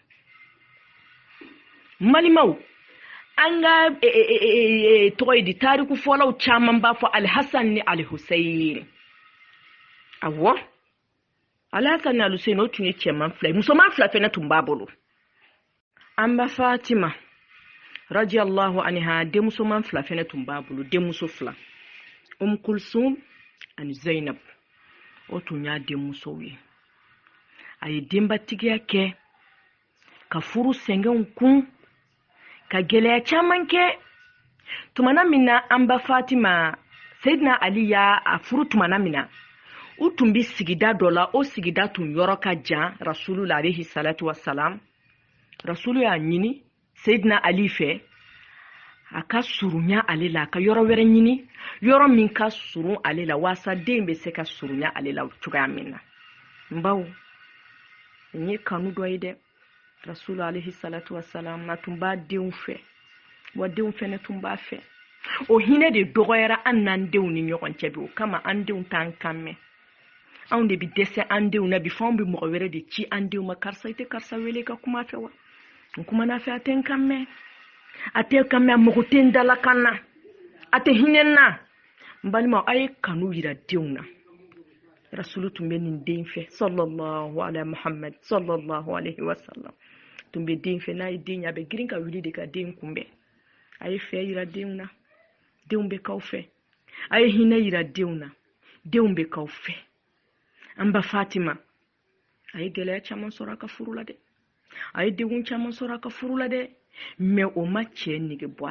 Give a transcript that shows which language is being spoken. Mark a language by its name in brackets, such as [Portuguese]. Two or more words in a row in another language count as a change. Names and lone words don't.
[Bambara] malimaw an ka tɔgɔ ye di tariku fɔlaw caman b'a fɔ Alhassan ni Alhuseyin awɔ Alhassan ni Alhuseyin o tun ye cɛman 2 musoman 2 fɛnɛ tun b'a bolo an ba Fatima [Arabic] رضي الله عنها [Bambara] denmusoman 2 fɛnɛ tun b'a bolo denmuso 2 Kulsum ani Zainab o tun y'a denmusow ye a ye denbatigiya kɛ ka furu sɛngɛnw kun ka gɛlɛya caman kɛ tumana min na an ba Fatima Seydina Ali y'a furu tumana min na u tun bɛ sigida dɔ la o sigida tun yɔrɔ ka jan Rasulu [Arabic] عليه الصلاة والسلام [Bambara] Rasulu y'a ɲini Seydina Ali fɛ a ka surunya ale la a ka yɔrɔ wɛrɛ ɲini yɔrɔ min ka surun ale la waasa den bɛ se ka surunya ale la cogoya min na n baw n ye kanu dɔ ye dɛ Rasulu [Arabic] عليه الصلاة والسلام [Bambara] na tun b'a denw fɛ wa denw fɛnɛ tun b'a fɛ o hinɛ de dɔgɔyara an n'an denw ni ɲɔgɔn cɛ bi o kama an denw t'an kan mɛn anw de bi dɛsɛ an denw na bi fɔ anw bɛ mɔgɔ wɛrɛ de ci an denw ma karisa i tɛ karisa wele ka kuma fɛ wa n kumana fɛ a tɛ n kan mɛn a tɛ kan mɛn a mago tɛ n dala kan na a tɛ hinɛ n na n balimaw a ye kanu yira denw na Rasulu tun bɛ nin den fɛ [Arabic] صلى الله عليه [Bambara] Muhammad [Arabic] صلى الله عليه وسلم [Bambara] tun bɛ den fɛ n'a ye den a bɛ girin ka wuli de ka den kunbɛn a ye fɛ yira denw na denw bɛ k'aw fɛ a ye hinɛ yira denw na denw bɛ k'aw fɛ an ba Fatima a ye gɛlɛya caman sɔrɔ a ka furu la dɛ a ye degun caman sɔrɔ a ka furu la dɛ mais o ma cɛ nege bɔ a